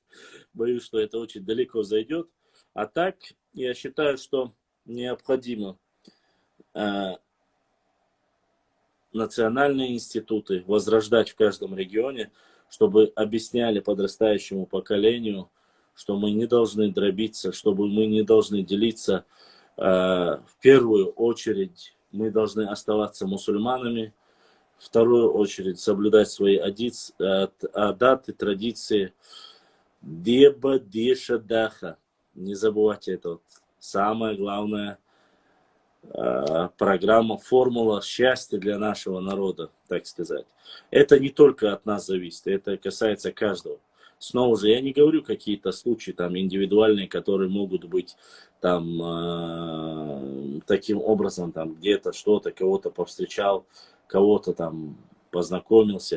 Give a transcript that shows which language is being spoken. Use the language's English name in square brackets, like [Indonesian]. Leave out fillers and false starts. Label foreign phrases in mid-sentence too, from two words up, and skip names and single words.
[Russian] Боюсь, что это очень далеко зайдет. А так, я считаю, что необходимо национальные институты возрождать в каждом регионе, чтобы объясняли подрастающему поколению, что мы не должны дробиться, чтобы мы не должны делиться. В первую очередь мы должны оставаться мусульманами, в вторую очередь соблюдать свои адаты, традиции. [Chechen] Деба, деша, даха. [Russian] Не забывайте это. Вот самое главное программа, формула счастья для нашего народа, так сказать. Это не только от нас зависит, это касается каждого. Снова же, я не говорю какие-то случаи там индивидуальные, которые могут быть там таким образом, там где-то что-то, кого-то повстречал, кого-то там познакомился.